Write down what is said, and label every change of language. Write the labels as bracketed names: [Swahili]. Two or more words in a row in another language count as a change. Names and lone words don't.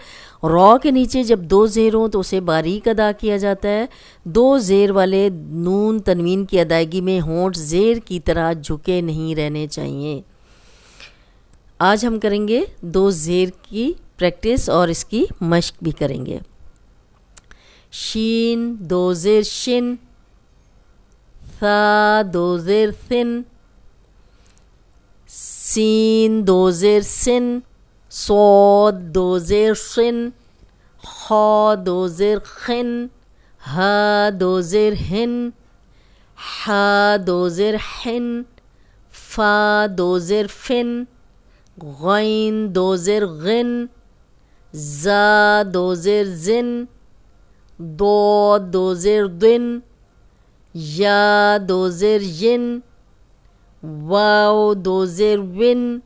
[Urdu] را کے نیچے جب دو زیر ہوں تو اسے باریک ادا کیا جاتا ہے۔ دو زیر والے نون تنوین کی ادائیگی میں ہونٹ زیر کی طرح جھکے نہیں رہنے چاہیے۔ آج ہم کریں گے دو زیر کی پریکٹس اور اس کی مشق بھی کریں گے۔ شین دو زیر شن، ثا دو زیر ثن، سین دو زیر سن، صاد دو زیر شن، خا دو زیر خن، ہا دو زیر ہن، حا دو زیر حن، فا دو زیر فن، غین دو زیر غن، زا دو زیر زن، ضاد دو زیر دن، یا دو زیر ین، واو دو زیر ون،